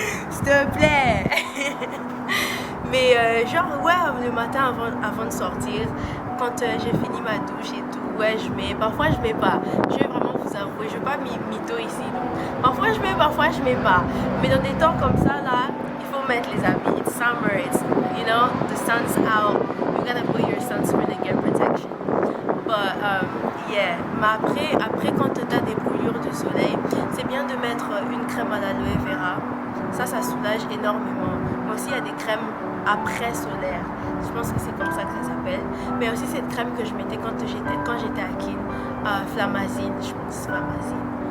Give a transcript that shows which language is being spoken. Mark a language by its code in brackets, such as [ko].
[fr] S'il te plaît. Mais le matin avant de sortir, quand j'ai fini ma douche et tout, ouais, je mets. Parfois je mets pas. Je vais vraiment vous avouer, je vais pas mytho ici. Donc. Parfois je mets, parfois je mets pas. Mais dans des temps comme ça là, il faut mettre les habits. [en] It's summer, the sun's out. You gotta put your sunscreen and get protection. But yeah. [fr] Mais après quand tu as des brûlures de soleil, c'est bien de mettre une crème à l'aloe vera. Ça soulage énormément. Mais aussi il y a des crèmes après solaire. Je pense que c'est comme ça que ça s'appelle. Mais aussi cette crème que je mettais quand j'étais à Kin, Flamazine, je pense Flamazine.